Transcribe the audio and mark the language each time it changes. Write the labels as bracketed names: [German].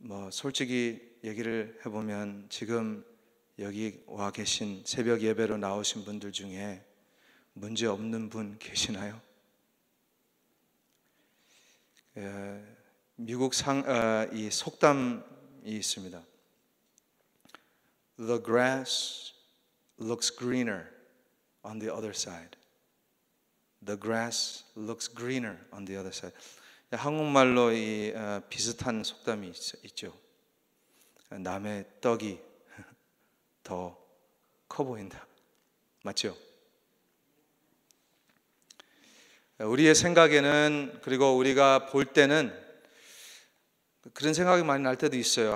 [Korean] 솔직히 얘기를 해보면 지금 여기 와 계신 새벽 예배로 나오신 분들 중에 문제 없는 분 계시나요? 미국 이 속담이 있습니다. [English] The grass looks greener on the other side. The grass looks greener on the other side. [Korean] 한국말로 이 비슷한 속담이 있죠. 남의 떡이 더 커 보인다. 맞죠? 우리의 생각에는, 그리고 우리가 볼 때는 그런 생각이 많이 날 때도 있어요.